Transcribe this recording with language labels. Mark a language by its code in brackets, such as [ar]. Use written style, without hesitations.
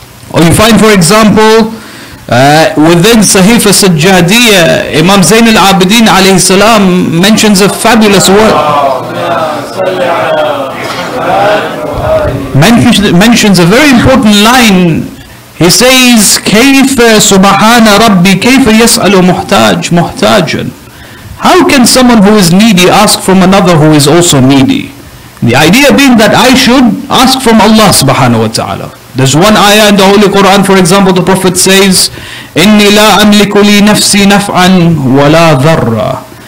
[en] Or you find, for example, within Sahifa Sajjadiyya, Imam Zayn al-Abidin alayhi salam mentions a fabulous word. Mentions a very important line. He says, [ar] كيف سبحان ربي كيف يسأل محتاج محتاجا. [en] How can someone who is needy ask from another who is also needy? The idea being that I should ask from Allah subhanahu wa ta'ala. There's one ayah in the Holy Quran, for example, the Prophet says, [ar] إني لا أملك لي نفسي نفعا ولا ضرا.